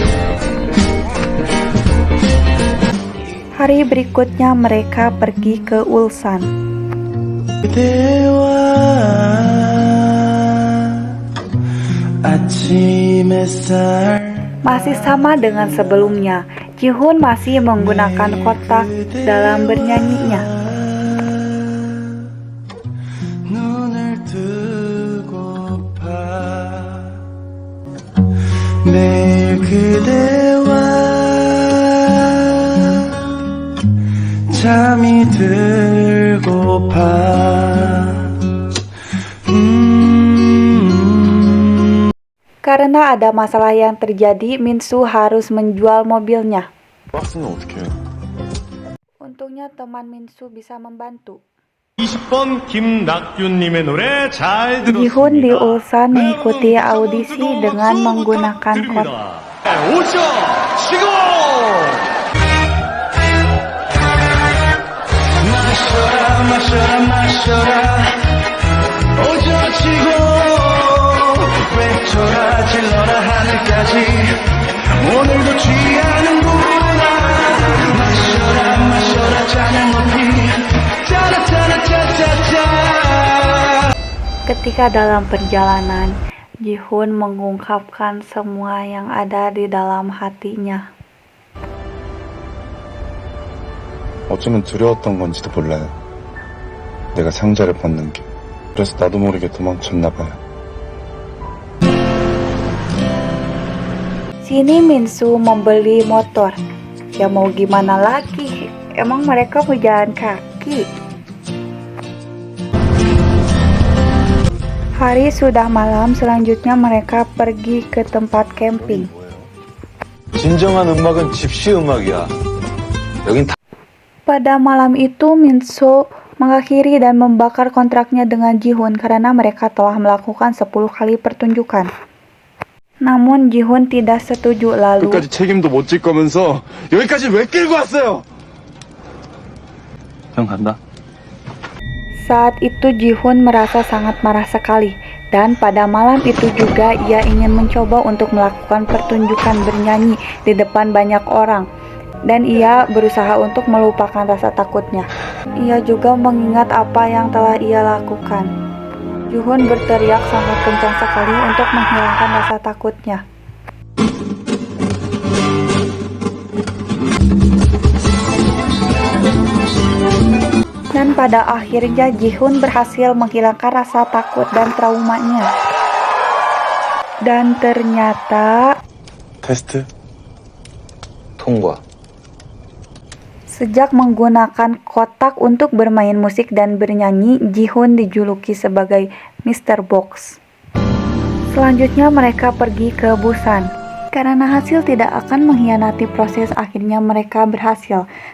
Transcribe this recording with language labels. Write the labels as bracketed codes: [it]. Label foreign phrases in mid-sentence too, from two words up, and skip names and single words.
[id] Hari berikutnya mereka pergi ke Ulsan. Masih sama dengan sebelumnya, Jihoon masih menggunakan kotak dalam bernyanyinya. [ko] 잠이 들고파. [id] Karena ada masalah yang terjadi, Minsu harus menjual mobilnya. [ko] 박스는 어떻게 해요? [id] Untungnya teman Minsu bisa membantu. [ko] 20번 김낙균님의 노래 잘 [id] Jihun di [ko] 들었습니다. [id] Ulsan mengikuti audisi dengan menggunakan kot. [ko] 오죠 치고 마셔라 마셔라 마셔라 오죠 치고 외쳐라 질러라 하늘까지 오늘도 취하는구나 마셔라 마셔라 잔을 높이 짜라짜라짜짜짜 [id] Ketika dalam perjalanan, Jihun mengungkapkan semua yang ada di dalam hatinya. [ko] 어쩌면 두려웠던 건지도 몰라요. 내가 상자를 벗는 게. 그래서 나도 모르게 도망쳤나 봐요. [id] Sini Minsu membeli motor. Ya mau gimana lagi? Emang mereka mau jalan kaki? Hari sudah malam, selanjutnya mereka pergi ke tempat camping. [ko] 진정한 음악은 집시 음악이야. 여긴 다 [id] Pada malam itu, Minsu mengakhiri dan membakar kontraknya dengan Jihun karena mereka telah melakukan 10 kali pertunjukan. Namun Jihun tidak setuju lalu. [ko] 끝까지 책임도 못 질 거면서 여기까지 왜 끌고 왔어요? 형 간다. [id] Saat itu Jihun merasa sangat marah sekali, dan pada malam itu juga ia ingin mencoba untuk melakukan pertunjukan bernyanyi di depan banyak orang, dan ia berusaha untuk melupakan rasa takutnya. Ia juga mengingat apa yang telah ia lakukan. Jihun berteriak sangat kencang sekali untuk menghilangkan rasa takutnya. Dan pada akhirnya Jihun berhasil menghilangkan rasa takut dan traumanya. Dan ternyata [ko] 테스트? 통과. [id] sejak menggunakan kotak untuk bermain musik dan bernyanyi, Jihun dijuluki sebagai Mr. Box. Selanjutnya mereka pergi ke Busan. Karena hasil tidak akan mengkhianati proses, akhirnya mereka berhasil.